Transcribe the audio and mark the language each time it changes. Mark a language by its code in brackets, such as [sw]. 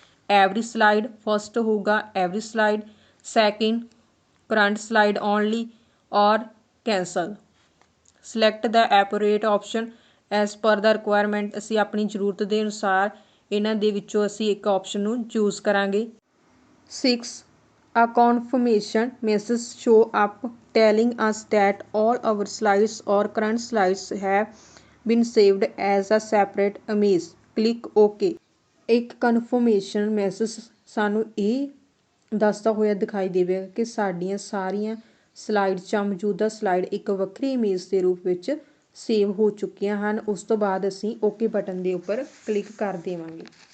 [en] Every slide, first ਹੋਊਗਾ every slide. Second, current slide only or cancel. Select the appropriate option as per the requirement. [pa] ਅਸੀਂ ਆਪਣੀ ਜ਼ਰੂਰਤ ਦੇ ਅਨੁਸਾਰ ਇਹਨਾਂ ਦੇ ਵਿੱਚੋਂ ਅਸੀਂ ਇੱਕ ਆਪਸ਼ਨ ਨੂੰ ਚੂਜ਼ ਕਰਾਂਗੇ। 6, [en] A confirmation message show up telling us that all our slides or current slides have been saved as a separate image. Click OK. [pa] ਇੱਕ ਕਨਫਰਮੇਸ਼ਨ ਮੈਸੇਜ ਸਾਨੂੰ ਇਹ ਦੱਸਦਾ ਹੋਇਆ ਦਿਖਾਈ ਦੇਵੇਗਾ ਕਿ ਸਾਡੀਆਂ ਸਾਰੀਆਂ ਸਲਾਈਡ ਜਾਂ ਮੌਜੂਦਾ ਸਲਾਈਡ ਇੱਕ ਵੱਖਰੀ ਇਮੇਜ ਦੇ ਰੂਪ ਵਿੱਚ ਸੇਵ ਹੋ ਚੁੱਕੀਆਂ ਹਨ। ਉਸ ਤੋਂ ਬਾਅਦ ਅਸੀਂ ਓਕੇ ਬਟਨ ਦੇ ਉੱਪਰ ਕਲਿੱਕ ਕਰ ਦੇਵਾਂਗੇ।